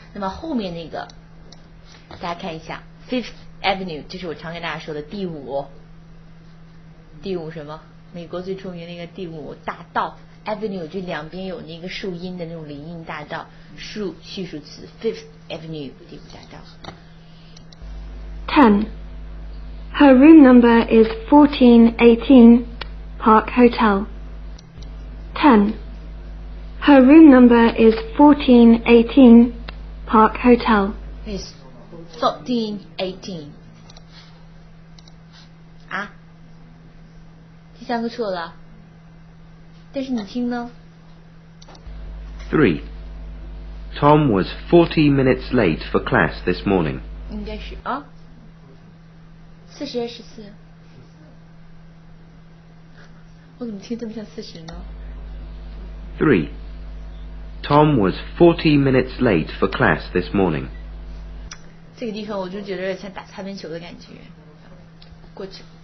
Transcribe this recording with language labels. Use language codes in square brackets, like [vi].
[zh] 那么后面那个大家看一下 Fifth Avenue 就是我常跟大家说的第五什么美国最著名的那个第五大道 Avenue 就两边有那个树荫的那种林荫大道树序数词 Fifth Avenue 第五大道。 [en] 10. Her room number is 1418 Park Hotel. 10. Her room number is 1418 Park Hotel. [zh] is 1418啊，第三个错了，但是你听呢 [en] 3. Tom was 40 minutes late for class this morning. [zh] 应该是啊40还是14？我怎么听这么像40呢？ [en] 3. Tom was 40 minutes late for class this morning. [zh] 这个地方我就觉得有点像打擦边球的感觉，过去。